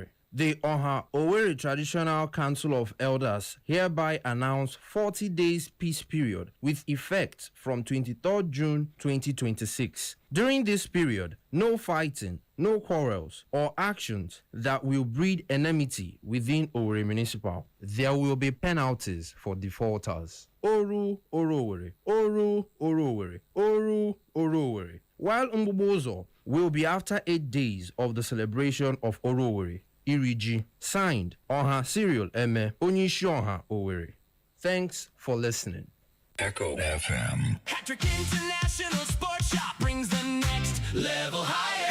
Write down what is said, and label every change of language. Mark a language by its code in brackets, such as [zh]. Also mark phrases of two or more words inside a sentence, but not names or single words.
[en] The Oha Owerri Traditional Council of Elders hereby announce 40 days peace period with effect from 23rd June 2026. During this period, no fighting, no quarrels, or actions that will breed enmity within Owerri Municipal. There will be penalties for defaulters. [ig] Oru Orowere. Oru Orowere. Oru Orowere. [en] While Umbubozo will be after 8 days of the celebration of Orowere, Iriji. Signed, Oha Cyril Eme, Onyishi Oha Owerri. Thanks for listening. Echo FM. Patrick International Sports Shop brings the next level higher.